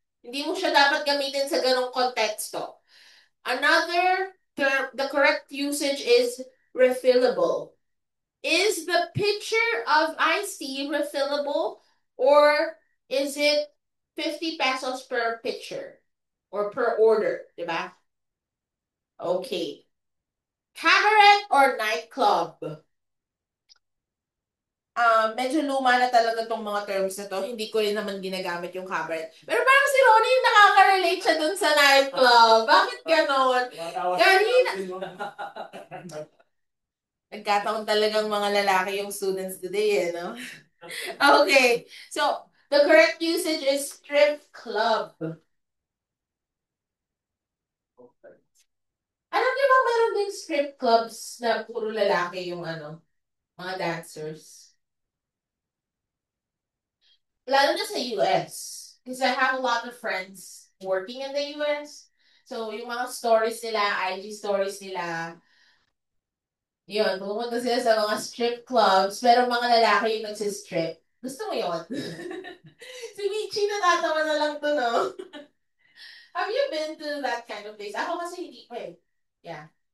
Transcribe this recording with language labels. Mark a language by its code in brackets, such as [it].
[tl] Hindi mo siya dapat gamitin sa ganong konteksto. [en] Another term, the correct usage is refillable. Is the pitcher of iced tea refillable or is it 50 pesos per pitcher or per order, diba? Okay. Cabaret or nightclub? [tl] Medyo luma na talaga tong mga terms na to. Hindi ko rin naman ginagamit yung cabaret. Pero parang si Ronnie yung nakaka-relate siya dun sa nightclub. Bakit ganon? Kanina, nagkataon talagang mga lalaki yung students today, no? Okay. [en] So, the correct usage is strip club. [tl] Alam niyo ba meron ding strip clubs na puro lalaki yung mga dancers? Lalo na sa [en] US. Because I have a lot of friends working in the US. [tl] So, yung mga stories nila, IG stories nila, yun, pumunta sila sa mga strip clubs, pero mga lalaki yung nagsistrip. Gusto mo yun? Si Michi, natatawa na lang to, no? [en] Have you been to that kind of place? [tl] Ako kasi hindi pa eh. [en] Yeah.